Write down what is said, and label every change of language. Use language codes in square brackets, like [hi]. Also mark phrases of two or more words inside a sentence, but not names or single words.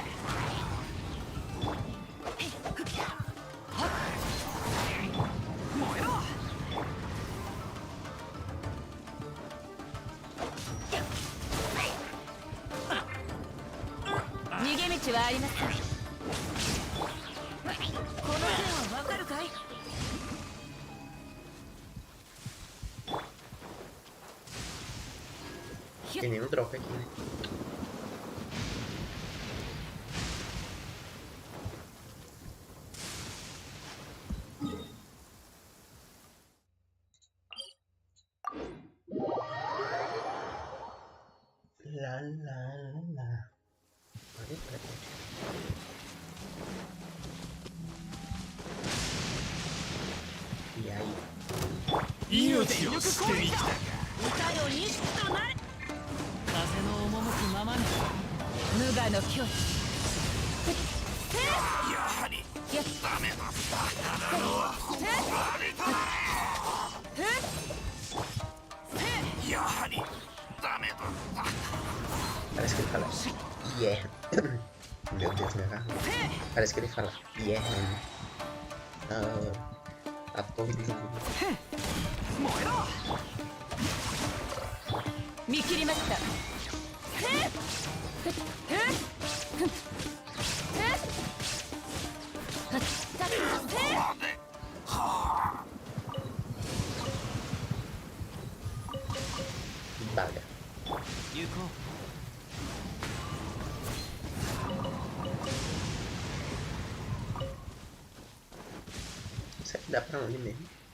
[ja] 逃げ道はありません。この線はわかるかい？ [pt] Tem nenhum drop aqui, né? La la la la. Olha pra gente. E aí? [ja] 命を捨てに来たか。歌よ錦となれ。風の赴くままに。無我の境地。やはりダメだった。やはりダメだった。 [pt] Parece que ele fala yeah. Meu Deus, minha garganta. Parece que ele fala yeah. A torre do jogo. [ja] 見切りました。 Baga. [pt] Isso aqui dá pra onde mesmo?